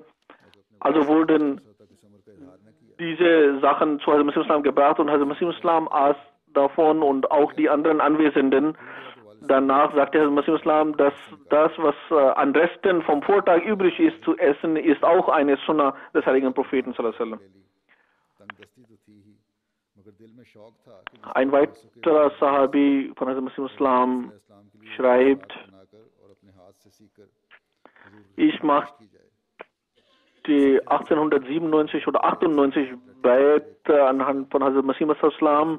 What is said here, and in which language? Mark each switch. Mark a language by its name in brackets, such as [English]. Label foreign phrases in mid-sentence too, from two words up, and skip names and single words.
[German] Also wurden diese Sachen zu Hazrat Masih Islam gebracht und Hazrat Masih Islam aß davon und auch die anderen Anwesenden. Danach sagte Hazrat Masih Islam, dass das, was an Resten vom Vortag übrig ist zu essen, ist auch eine Sunnah des heiligen Propheten [Arabic] صلى الله عليه وسلم. [German] Ein weiterer Sahabi von Hazrat Masih Islam schreibt, ich machte 1897 oder 98 Bayat anhand von Hazrat Masih Islam.